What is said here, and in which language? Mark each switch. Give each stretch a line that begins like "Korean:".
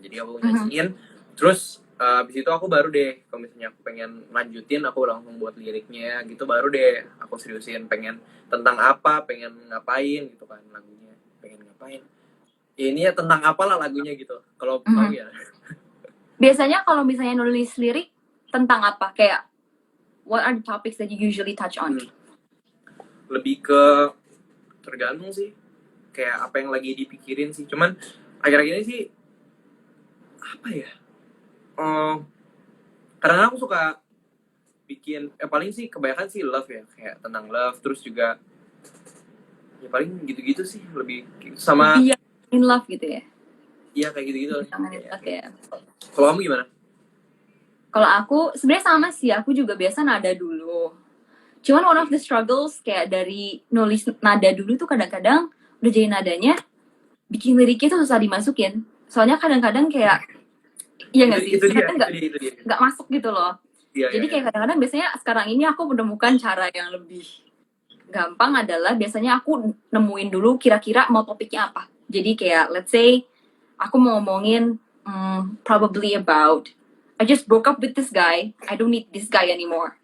Indonesian: Jadi aku nyanyiin terus abis itu aku baru deh kalau misalnya aku pengen lanjutin aku langsung buat liriknya gitu, baru deh aku seriusin pengen tentang apa, pengen ngapain gitu kan lagunya. pengen ngapain. Ya, ini ya tentang apalah lagunya gitu. Kalau mau ya. Biasanya kalau misalnya nulis lirik tentang apa? Kayak
English: what are the topics that you usually touch on?
Indonesian: Lebih ke tergantung sih. Kayak apa yang lagi dipikirin sih. Cuman akhir-akhir ini sih apa ya? Karena aku suka bikin paling sih kebanyakan sih love ya, kayak tentang love, terus juga ya paling gitu-gitu sih, lebih sama Lebih in love gitu ya. Iya kayak gitu-gitu. Ya. Kalau kamu gimana? Kalau aku sebenarnya sama sih, aku juga biasa nada dulu. Cuman
English: one of the struggles
Indonesian: kayak dari nulis nada dulu tuh kadang-kadang udah jadi nadanya, bikin liriknya tuh susah dimasukin. Soalnya kadang-kadang kayak iya nggak sih? Itu dia. Nggak masuk gitu loh. Jadi kayak kadang-kadang biasanya sekarang ini aku menemukan cara yang lebih gampang adalah biasanya aku nemuin dulu kira-kira mau topiknya apa. Jadi kayak
English: let's say
Indonesian: aku mau ngomongin
English: probably about I just broke up with this guy, I don't need this guy anymore.